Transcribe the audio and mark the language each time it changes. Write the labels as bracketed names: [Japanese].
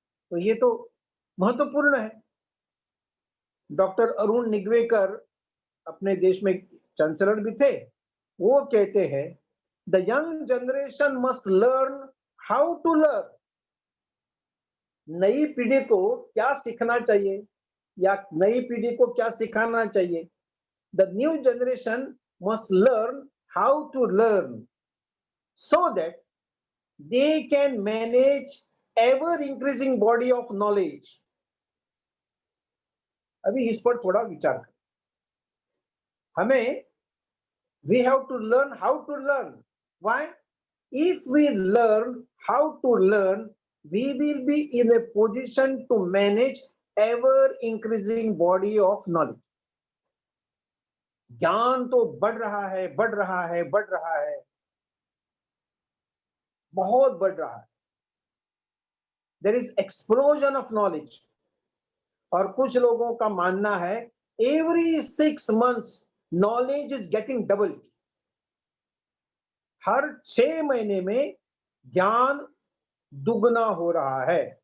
[Hindi] तो ये तो महत्वपूर्ण है। डॉक्टर अरुण निगवेकर अपने देश में चांसलर भी थे। वो कहते हैं [English] The young generation must learn how to learn. [Hindi] नई पीढ़ी को क्या सीखना चाहिए या नई पीढ़ी को क्या सिखाना चाहिए? [English] The new generation must learn how to learn so that they can manage ever increasing body of knowledge। [Hindi] अभी इस पर थोड़ा विचार करें। हमें [English] we have to learn how to learn. Why? If we learn how to learn, we will be in a position to manage ever increasing body of knowledge। [Hindi] ज्ञान तो बढ़ रहा है, बढ़ रहा है, बढ़ रहा है, बहुत बढ़ रहा है। [English] There is explosion of knowledge। [Hindi] और कुछ लोगों का मानना है [English] every 6 months knowledge is getting doubled। [Hindi] हर 6 महीने में ज्ञान दुगना हो रहा है।